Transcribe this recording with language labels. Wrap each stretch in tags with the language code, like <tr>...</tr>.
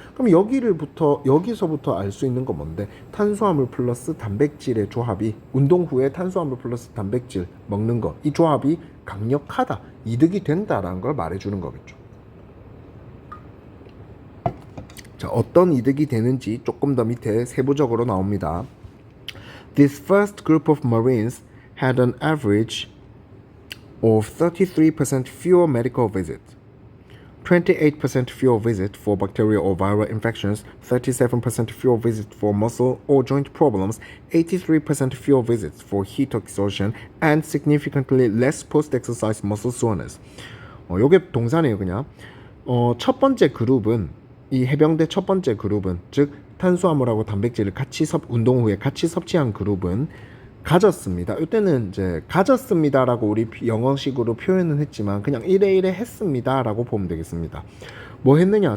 <ko>그럼 여기서부터 알 수 있는 건 뭔데? 탄수화물 플러스 단백질의 조합이, 운동 후에 탄수화물 플러스 단백질 먹는 거, 이 조합이 강력하다, 이득이 된다라는 걸 말해주는 거겠죠. 자, 어떤 이득이 되는지 조금 더 밑에 세부적으로 나옵니다.</ko> <en>This first group of Marines had an average of 33% fewer medical visits, 28% fewer visits for bacterial or viral infections, 37% fewer visits for muscle or joint problems, 83% fewer visits for heat exhaustion, and significantly less post-exercise muscle soreness.</en> <ko>요게 동사네요, 그냥. 첫 번째 그룹은, 이 해병대 첫 번째 그룹은, 즉 탄수화물하고 단백질을 운동 후에 같이 섭취한 그룹은 가졌습니다. 이때는 이제 가졌습니다라고 우리 영어식으로 표현은 했지만 그냥 이래 했습니다라고 보면 되겠습니다. 뭐 했느냐?</ko>